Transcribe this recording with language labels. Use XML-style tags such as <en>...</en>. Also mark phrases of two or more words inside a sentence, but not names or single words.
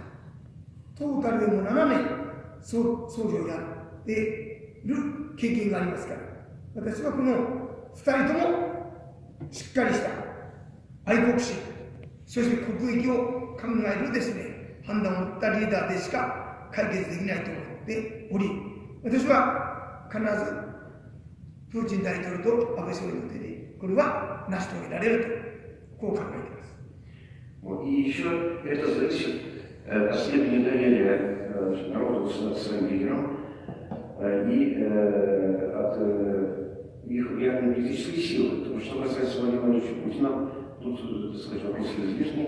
<ja>トータルでも7年総理をやっている経験がありますから、私はこの2人ともしっかりした愛国心、そして国益を考えるですね、判断を持ったリーダーでしか解決できないと思っており、私は必ずプーチン大統領と安倍総理の手でこれは成し遂げられると、こう考えています。</ja> <ru>И еще это зависит от степени доверия народа к своим лидерам и от их реальной политической силы. Потому что касается Владимира Владимировича Путина, тут, так сказать, вопрос излишний.</ru>